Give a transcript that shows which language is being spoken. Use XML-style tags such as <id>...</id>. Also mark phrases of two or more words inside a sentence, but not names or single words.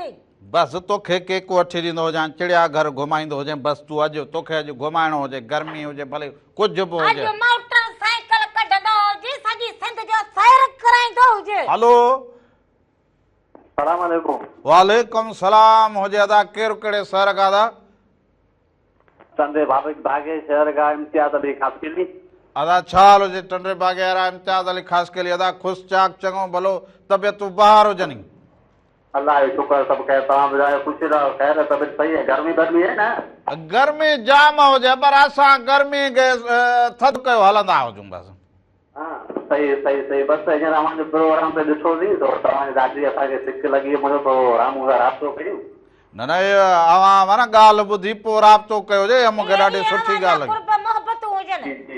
<sd>बसि तोखे केक वठी ॾींदो हुजां चिड़िया घर घुमाईंदो हुजे बसि तूं अॼु तोखे अॼु घुमाइणो हुजे गर्मी हुजे भले कुझु बि हुजे अॼु मोटर साइकिल कढंदो हुजे सॼी सिंध जो सैर कराईंदो हुजे। हलो सलाम अलैकुम। वालेकुम सलाम हुजे अदा केरु कहिड़े शहर खां अदा</sd> <ur>چندے بھاگے شہر کا امتیاز علی خاص کے لیے</ur> <sd>ادا ڇا حال هجي ٽنڊي باغي وارا امتياز علي خاص</sd> <ur>کے لیے</ur> <sd>ادا خوش چاڪ چڱو ڀلو طبيعتون ٻاهر هجن. الله جو شڪر سڀ ڪهي توهان ٻڌايو خوش رهو خير طبيعت</sd> <ur>صحیح ہے گرمی ہے نا</ur> <sd>गर्मी जाम हुजे पर असां गर्मी खे थधि कयो हलंदा हुजूं बसि। सही बसि हींअर मुंहिंजो प्रोग्राम ते ॾिठोसीं त तव्हांजी ॾाढी असांखे सिक लॻी मुंहिंजो प्रोग्राम राब्तो कयूं न न अवां माना ॻाल्हि ॿुधी पोइ राब्तो कयो हुजे मूंखे ॾाढी सुठी ॻाल्हि लॻी।</sd>